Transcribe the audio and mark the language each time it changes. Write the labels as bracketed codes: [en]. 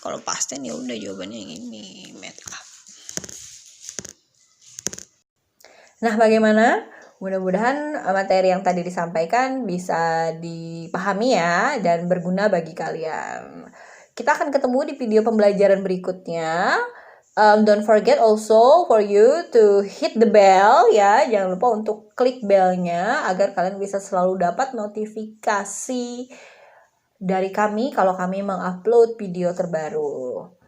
[id] Kalau past tense ya udah jawabannya yang ini, made up. Nah, bagaimana? Mudah-mudahan materi yang tadi disampaikan bisa dipahami ya dan berguna bagi kalian. Kita akan ketemu di video pembelajaran berikutnya. [en] Don't forget also for you to hit the bell ya. [id] Jangan lupa untuk klik belnya agar kalian bisa selalu dapat notifikasi dari kami kalau kami mengupload video terbaru.